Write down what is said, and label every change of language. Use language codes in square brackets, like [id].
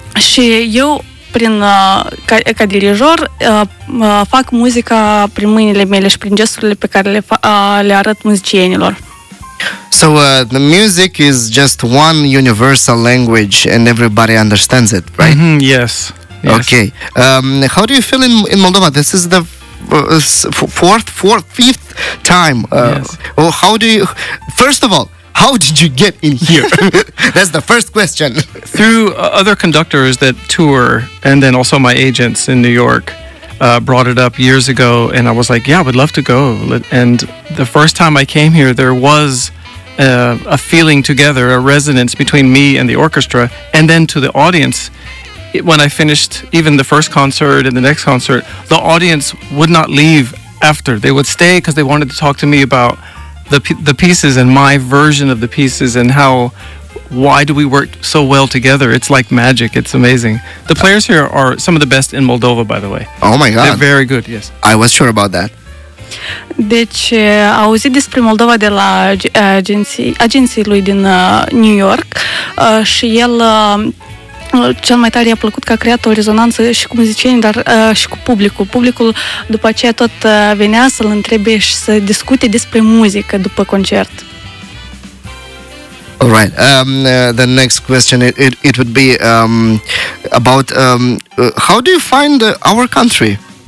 [ro] Și eu prin ca dirijor fac muzica prin mâinile mele și prin gesturile pe care le arăt muzicienilor. [en] So the music is just one universal language and everybody understands it, right? Mm-hmm, yes. Okay. How do you feel in Moldova? This is the fifth time. Yes. Well, how did you get in here? That's the first question. Through other conductors that tour, and then also my agents in New York brought it up years ago, and I was like, yeah, I would love to go. And the first time I came here, there was a feeling together, a resonance between me and the orchestra, and then to the audience. When I finished even the first concert and the next concert, the audience would not leave after. They would stay because they wanted to talk to me about the pieces and my version of the pieces and why do we work so well together. It's like magic. It's amazing. The players here are some of the best in Moldova, by the way. Oh my God. They're very good, yes. I was sure about that. [ro] Deci, auzit despre Moldova de la agenții lui din New York și el cel mai tare i-a plăcut că a creat o rezonanță și cu muzicienii, dar și cu publicul. Publicul după aceea tot venea să-l întrebe și să discute despre muzică după concert. [en] All right. The next question it would be about how do you find our country?